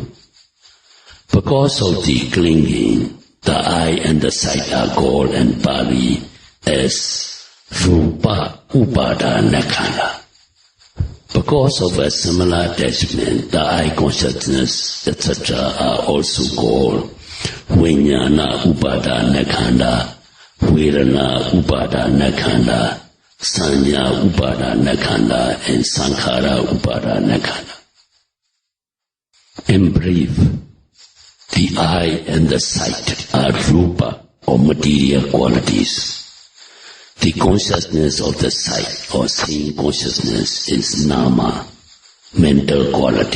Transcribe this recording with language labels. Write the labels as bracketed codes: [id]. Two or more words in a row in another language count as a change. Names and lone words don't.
[en] Because of the clinging, the eye and the sight are called in Pali as [pi] Rupa Upadana Khandha. [en] Because of a similar attachment, the eye consciousness, etc. are also called [pi] Vijnana Upadana Khandha, Vedana Upadana Khandha, Sanya Upadana Khandha, [en] and [pi] Sankhara Upadana Khandha. [en] In brief, the eye and the sight are rupa or material qualities. The consciousness of the sight or seeing consciousness is nama, mental quality.